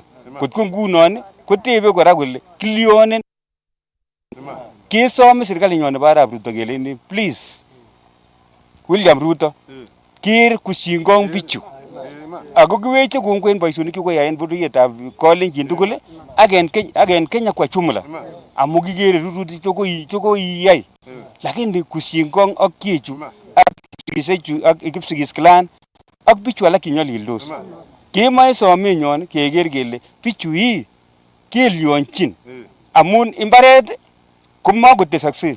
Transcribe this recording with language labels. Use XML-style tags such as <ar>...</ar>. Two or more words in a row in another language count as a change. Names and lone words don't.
<kln>Kotko ngunon kotebe kora kole kilionen. Kesome serikalinyon nebo Arap Ruto kele please William Ruto ker kushingong bichu. Ako kiweche kongoi en boisionik chekoyaen bororietab Kalenjin tugul ak en Kenya</kln> <sw>kwa jumla.</sw> <kln>Amu kikere rurutik chekoiyai. Lakini kushingong ak chechu ak kipsigisechu ak kipsigis clan ak bichu alak kinyolildos. Kemoe somenyon keker kele bichu kelionchin. Amun imbaret komakotesakse.</kln>